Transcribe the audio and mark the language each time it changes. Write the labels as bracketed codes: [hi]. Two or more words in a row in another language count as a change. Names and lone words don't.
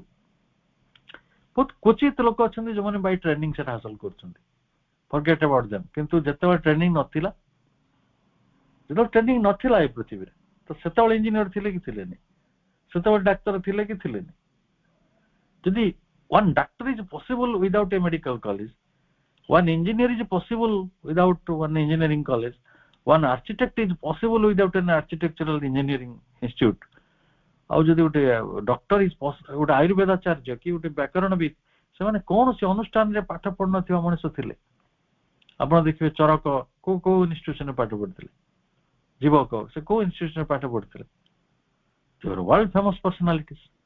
[or] ବହୁତ କ୍ୱଚିତ ଲୋକ ଅଛନ୍ତି ଯୋଉମାନେ [en] by training [or] ସେଟା ହାସଲ କରୁଛନ୍ତି, [en] forget about them. [or] କିନ୍ତୁ ଯେତେବେଳେ ଟ୍ରେନିଂ ନଥିଲା, ଯେତେବେଳେ ଟ୍ରେନିଂ ନଥିଲା ଏ ପୃଥିବୀରେ, ତ ସେତେବେଳେ ଇଞ୍ଜିନିୟର ଥିଲେ କି ଥିଲେନି, ସେତେବେଳେ ଡାକ୍ତର ଥିଲେ କି ଥିଲେନି? [en] ଯଦି one doctor is possible without a medical college, one engineer is possible without one engineering college, one architect is possible without an architectural engineering institute, [or] ଆଉ ଯଦି ଗୋଟେ [en] doctor is [or] ଗୋଟେ ଆୟୁର୍ବେଦାଚାର୍ଯ୍ୟ କି ଗୋଟେ ବ୍ୟାକରଣବିତ, ସେମାନେ କୌଣସି ଅନୁଷ୍ଠାନରେ ପାଠ ପଢୁନଥିବା ମଣିଷ ଥିଲେ। ଆପଣ ଦେଖିବେ ଚରକ କୋଉ ଇନଷ୍ଟିଟ୍ୟୁସନରେ ପାଠ ପଢିଥିଲେ, ଯୁବକ ସେ କୋଉ ଇନଷ୍ଟିଟ୍ୟୁସନରେ ପାଠ ପଢିଥିଲେ, [en] world famous personalities.